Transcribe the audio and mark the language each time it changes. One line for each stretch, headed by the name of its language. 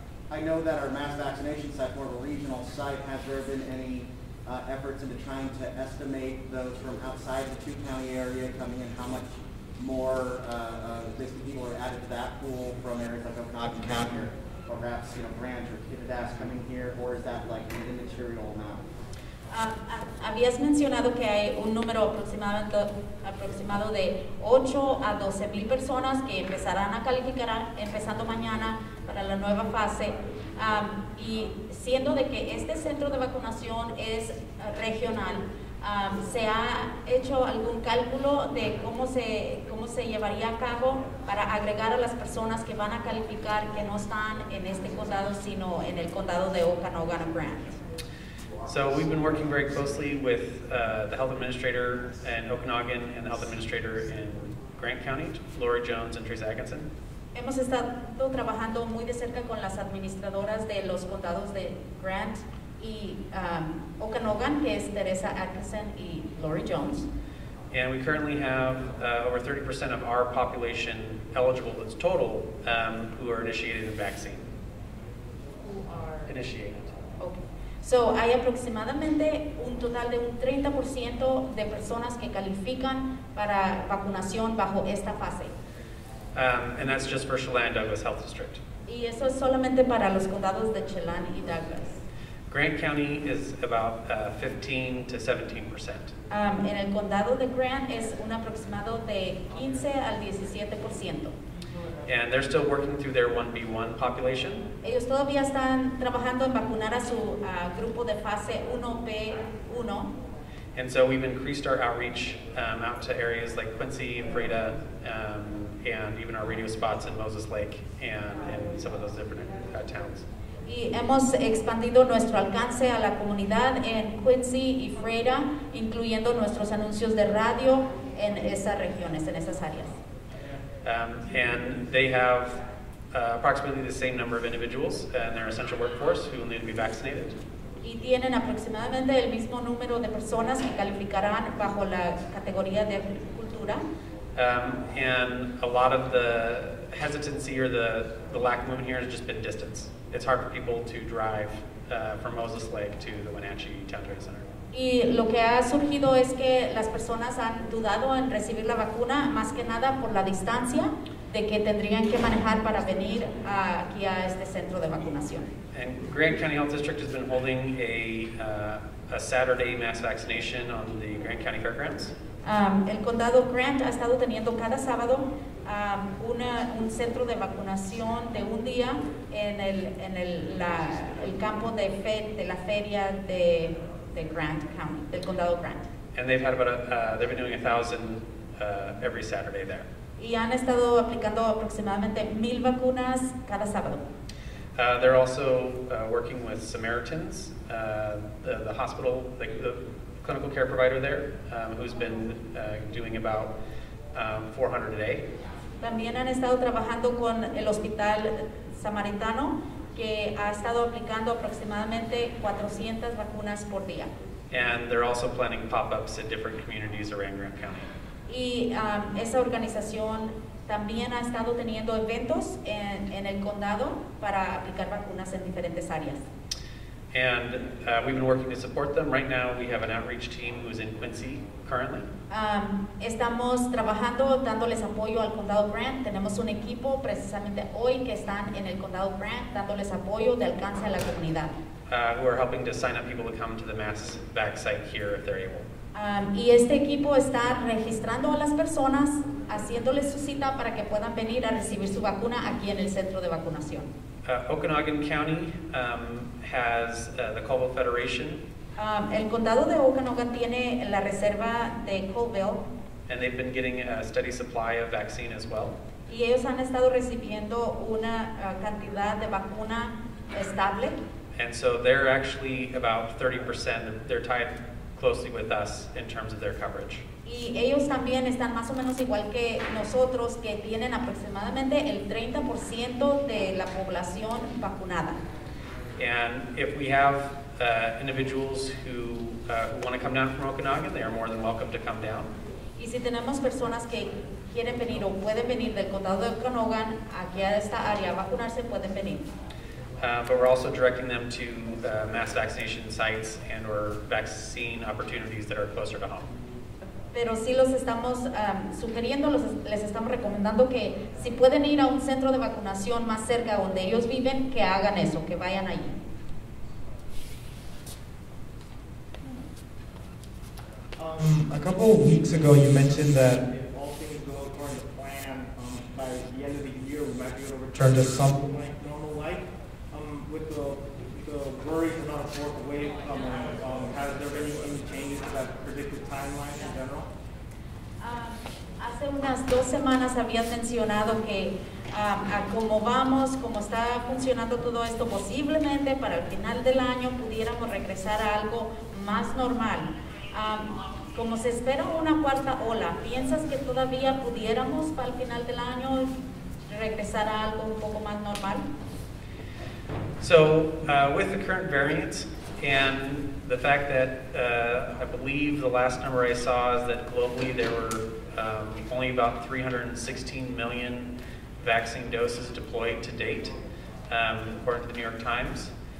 English: I know that our mass vaccination site, more of a regional site, has there been any efforts into trying to estimate those from outside the 2-county area coming in, how much more basically people are added to that pool from areas like Okanagan County or perhaps Branch or Kittitas coming here, or is that like an immaterial amount?
Spanish: Habías mencionado que hay un número aproximado de 8 a 12 mil personas que empezarán a calificar empezando mañana para la nueva fase, y siendo de que este centro de vacunación es regional, ¿se ha hecho algún cálculo de cómo se llevaría a cabo para agregar a las personas que van a calificar que no están en este condado sino en el condado de Okanogan o Grant?
English: So we've been working very closely with the health administrator in Okanagan and the health administrator in Grant County, Lori Jones and Teresa Atkinson.
Spanish: Hemos estado trabajando muy de cerca con las administradoras de los condados de Grant y Okanagan, que es Teresa Atkinson y Lori Jones.
English: And we currently have over 30% of our population eligible, that's total, who are initiated a vaccine. Who are Initiated. Okay.
Spanish: So, hay aproximadamente un total de un 30% de personas que califican para vacunación bajo esta fase.
English: And that's just for Chelan-Douglas Health District.
Spanish: Y eso es solamente para los condados de Chelan y Douglas.
English: Grant County is about 15 to 17%.
Spanish: En el condado de Grant es un aproximado de 15 al 17%.
English: And they're still working through their 1B1 population.
Spanish: Ellos todavía están trabajando en vacunar a su grupo de fase 1B1.
English: And so we've increased our outreach out to areas like Quincy, Freda, and even our radio spots in Moses Lake and some of those different towns.
Spanish: Y hemos expandido nuestro alcance a la comunidad en Quincy y Freda, incluyendo nuestros anuncios de radio en esas regiones, en esas áreas.
English: And they have approximately the same number of individuals in their essential workforce who will need to be vaccinated.
Spanish: Y tienen aproximadamente el mismo número de personas que calificarán bajo la categoría de agricultura.
English: And a lot of the hesitancy or the lack of movement here has just been distance. It's hard for people to drive from Moses Lake to the Wenatchee Town Trade Center.
Spanish: Y lo que ha surgido es que las personas han dudado en recibir la vacuna, más que nada por la distancia de que tendrían que manejar para venir aquí a este centro de vacunación.
English: And Grant County Health District has been holding a Saturday mass vaccination on the Grant County Fairgrounds.
Spanish: El condado Grant ha estado teniendo cada sábado un centro de vacunación de un día en el campo de la feria de Grant County, del condado Grant.
English: And they've had about they've been doing 1,000 every Saturday there.
Spanish: Y han estado aplicando aproximadamente 1,000 vacunas cada sábado.
English: They're also working with Samaritans, the hospital, the clinical care provider there, who's been doing about 400 a day.
Spanish: También han estado trabajando con el hospital samaritano, que ha estado aplicando aproximadamente 400 vacunas por día.
English: And they're also planning pop-ups at different communities around Grant County.
Spanish: Y esa organización también ha estado teniendo eventos en el condado para aplicar vacunas en diferentes áreas.
English: And we've been working to support them. Right now we have an outreach team who's in Quincy currently.
Spanish: Estamos trabajando, dándoles apoyo al condado Grant. Tenemos un equipo precisamente hoy que están en el condado Grant, dándoles apoyo de alcance a la comunidad.
English: Who are helping to sign up people to come to the mass vac site here if they're able.
Spanish: Y este equipo está registrando a las personas, haciéndoles su cita para que puedan venir a recibir su vacuna aquí en el centro de vacunación.
English: Okanagan County has the Colville Federation.
Spanish: El condado de Okanagan tiene la reserva de Colville.
English: And they've been getting a steady supply of vaccine as well.
Spanish: Y ellos han estado recibiendo una cantidad de vacuna estable.
English: And so they're actually about 30%, they're tied closely with us in terms of their coverage.
Spanish: Y ellos también están más o menos igual que nosotros, que tienen aproximadamente el 30% de la población vacunada.
English: And if we have individuals who want to come down from Okanagan, they are more than welcome to come down.
Spanish: Y si tenemos personas que quieren venir o pueden venir del condado de Okanagan aquí a esta área a vacunarse, pueden venir.
English: But we're also directing them to mass vaccination sites and or vaccine opportunities that are closer to home.
Spanish: Pero sí los estamos sugiriendo, les estamos recomendando que si pueden ir a un centro de vacunación más cerca donde ellos viven, que hagan eso, que vayan allí.
English: A couple of weeks ago, you mentioned that If all things go according to plan, by the end of the year, we might be able to return to some. like normal life. With the worries about a fourth wave coming, has there been any changes to that predicted timeline in general?
Spanish: Hace unas 2 semanas habían mencionado que a cómo vamos, cómo está funcionando todo esto, posiblemente para el final del año pudiéramos regresar a algo más normal. Como se espera una cuarta ola, ¿piensas que todavía pudiéramos para el final del año regresar a algo un poco más normal?
English: So with the current variants and the fact that I believe the last number I saw is that globally there were only about 316 million vaccine doses deployed to date, according to the New York Times.